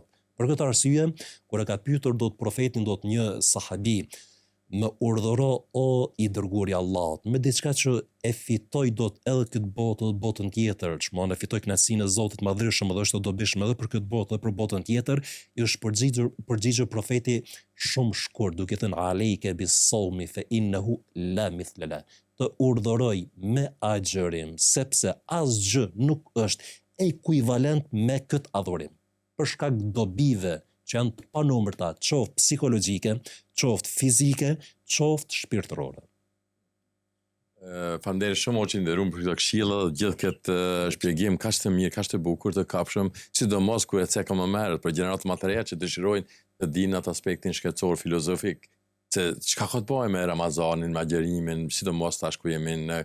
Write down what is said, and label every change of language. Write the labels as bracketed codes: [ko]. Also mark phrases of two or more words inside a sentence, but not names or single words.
[sq] Për këtë arsye, kur e ka pyetur do të profetin do të një sahabi, më urdhëro o i dërguari i Allahut, me diçka që e fitoj do të edhe këtë botë, botën tjetër, që më e fitoj kënaqësinë e Zotit Madhërisëm dhe është e dobishme edhe për këtë botë dhe për botën tjetër, i është përgjigjur profeti shumë shkurt, duke thënë [ar] عليك بالصوم فإنه لا مثل له. [sq] Të urdhëroj me agjërim, sepse asgjë nuk është ekuivalent me këtë adhurim. Për shkak dobive që janë të panumërta, qoftë psikologjike, qoftë fizike, qoftë shpirtërore. Faleminderit shumë Hoxha nderuar për këto këshilla dhe gjithë këtë shpjegim kaq të mirë, kaq të bukur, të kapshëm, sidomos kur e cekëm më herët për gjenerat më të reja që dëshirojnë të dinë atë aspektin shkencor filozofik, se çka ka të bëjë me Ramazanin, me agjërimin, sidomos tash ku jemi